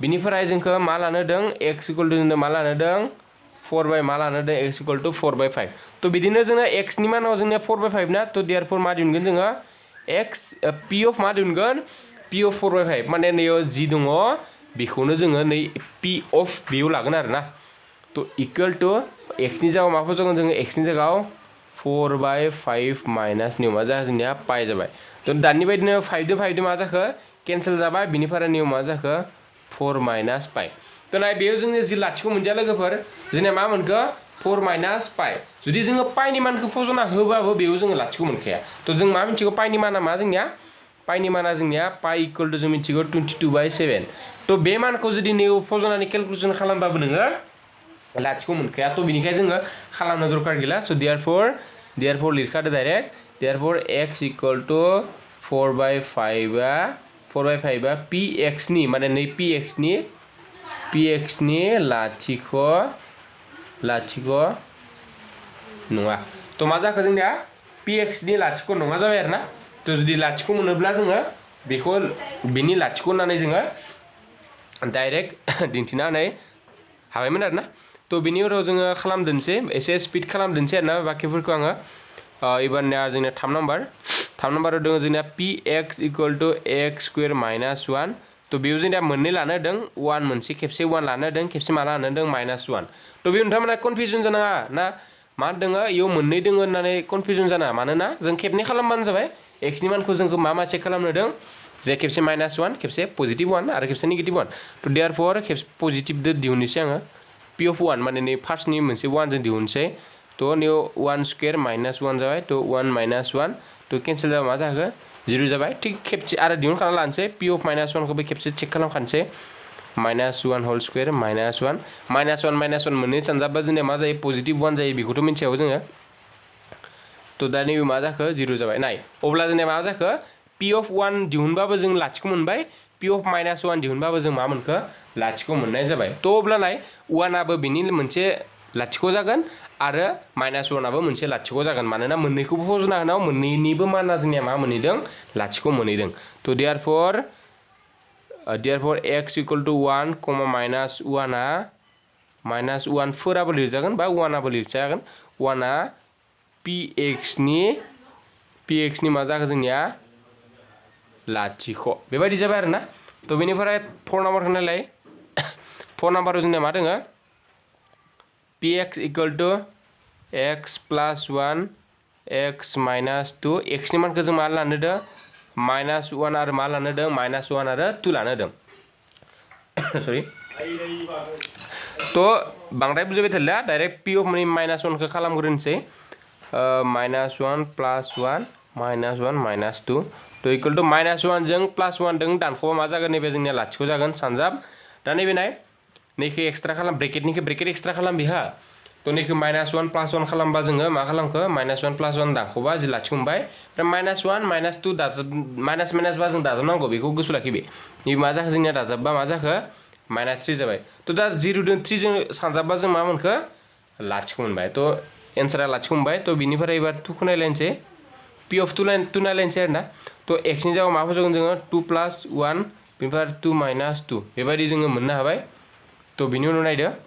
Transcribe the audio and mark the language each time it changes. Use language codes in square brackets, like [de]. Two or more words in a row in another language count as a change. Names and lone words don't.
[brx] बिनिफ्राय जोंखौ मा लानो होदों x = जोंनो मा लानो होदों 4 बाय मा लानो होदों x [en] equal to [brx] 4 बाय 5 तो बिदिनो जोङो x नि मानाव जोंनिया 4 बाय 5 ना तो देयरफोर मा दिहुनगोन जोङो x [en] p of [brx] मा दिहुनगोन p of 4 बाय 5 माने नैयाव जि दङ बेखौनो जोङो नै [en] p of [brx] बेयाव लागोन आरोना तो [en] equal to [brx] x नि जायगायाव माखौ जागोन जोङो x नि जायगायाव 4 बाय 5 माइनस नियाव मा जाखो जोंनिया पाइ जाबाय तो दानि बायदिनो 5 दो 5 दो मा जाखो कैंसिल जाबाय बिनिफ्राय नियाव मा जाखो 4 माइनस पाइ तो नाय बेयाव जोंनि जि लाथिख' मोनदिया लोगोफोर जोंनिया मा मोनखो 4 माइनस पाइ जुदि जोङो पाइनि मानखौ फजना होबाबो बेयाव जोङो लाथिख' मोनखाया तो जों मा मिथिगौ पाइनि माना मा जोंनिया पाइनि माना जोंनिया पाइ [en] equal to [brx] जों मिथिगौ 22 बाय 7 तो बे मानखौ जुदि नैयाव फजनानै कैलकुलेसन खालामबाबो नोङो लाथिख' मोनखाया तो बिनिखाय जोङो खालामनो दरकार गैला सो देयरफोर लिरखादो डाइरेक्ट देयरफोर [en] x equal to [brx] 4 बाय 5 आ px नि माने नै px नि लाथिख' नङा तो मा जाखो जोंनिया px नि लाथिख' नङा जाबाय आरोना तो जुदि लाथिख' मोनोब्ला जोङो बेखौ बिनि लाथिख' होननानै जोङो डाइरेक्ट दिन्थिनानै हाबायमोन आरोना तो बिनि उनाव जोङो खालामदोंसै एसे स्पिड खालामदोंसै आरोना बाकिफोरखौ आङो एबारनिया जोंनिया 3 नाम्बाराव दङ जोंनिया [en] px equal to [brx] x स्क्वायर माइनस 1 तो बेयाव जोंनिया मोननै लानो होदों 1 मोनसे खेबसे 1 लानो होदों खेबसे मा लानो होदों माइनस 1 तो बे नोंथांमोना कनफ्यूजन जानाङा ना मा दोङो इयाव मोननै दोङो होननानै कनफ्यूजन जानाङा मानोना जों खेबनै खालामबानो जाबाय x नि मानखौ जोंखौ मा चेक खालामनो होदों जे खेबसे माइनस 1 खेबसे पजिटिव 1 आरो खेबसे नेगेटिव 1 तो देयरफोर खेबसे पजिटिव दो दिहुननोसै आङो [en] p of [brx] 1 माने नै फार्स्टनि मोनसे 1 जों दिहुनसै तो नियाव 1 स्क्वायर माइनस 1 जाबाय तो 1 माइनस 1 तो कैंसिल जाबा मा जाखो 0 जाबाय ठीक खेबसे आरो दिहुनखाना लानोसै [en] p of [brx] माइनस 1 खौबो खेबसे चेक खालामखानोसै माइनस 1 होल स्क्वायर माइनस 1 मोननै सानजाबा जोंनिया मा जायो पजिटिव 1 जायो बेखौथ' मिथियाव जोङो तो दा नैबे मा जाखो 0 जाबाय नाय अब्ला जोंनिया मा जाखो [en] p of [brx] 1 दिहुनबाबो जों लाथिख' मोनबाय [en] p of [brx] माइनस 1 दिहुनबाबो जों मा मोनखो लाथिख' मोननाय जाबाय तो अब्ला नाय 1 आबो बिनि मोनसे लाथिख' जागोन आरो माइनस 1 आबो मोनसे लाथिख' जागोन मानोना मोननैखौबो फजना होनाव मोननैनिबो माना जोंनिया मा मोनहैदों लाथिख' मोनहैदों तो देयरफोर [en] x equal to [brx] 1 माइनस 1 आ माइनस 1 फोराबो लिरजागोन बा 1 आबो लिरजागोन 1 आ px नि मा जागोन जोंनिया लाथिख' बेबायदि जाबाय आरोना तो बेनिफ्राय 4 नाम्बारखौ नायलाय 4 नाम्बाराव जोंनिया मा दोङो [en] px equal to [brx] x प्लस 1 x माइनस 2 x नि मानखौ जों मा लानो होदों माइनस 1 आरो मा लानो होदों माइनस 1 आरो 2 लानो होदों सरि तो बांद्राय बुजिबाय थालिया डाइरेक्ट [en] p of [brx] माइनस 1 खौ खालामग्रोनोसै माइनस 1 प्लस 1 माइनस 1 माइनस 2 तो इक्वल टू माइनस 1 जों प्लस 1 जों दानख'बा मा जागोन नैबे जोंनिया लाथिख' जागोन सानजाब दा नैबे नाय नैखौ एक्सट्रा खालाम ब्रेकेट एक्सट्रा खालाम बिहा तो नैखौ माइनस 1 प्लस 1 खालामबा जोङो मा खालामखो माइनस 1 प्लस 1 दानख'बा जि लाथिख' मोनबाय ओमफ्राय माइनस 1 माइनस 2 दाजाब माइनस बा जों दाजाबनांगौ बेखौ गोसो लाखिबे नैबे मा जाखो जोंनिया दाजाबबा मा जाखो माइनस 3 जाबाय तो दा 0 जों 3 जों सानजाबबा जों मा मोनखो लाथिख' मोनबाय तो एन्सारा लाथिख' मोनबाय तो बिनिफ्राय एबार 2 खौ नायलायनोसै [en] p of [brx] 2 नायलायनोसै आरोना तो x नि जायगायाव मा फजगोन जोङो 2 प्लस 1 बिनिफ्राय 2 माइनस 2 बेबायदि जोङो मोननो हाबाय तो बिनि उनाव नायदो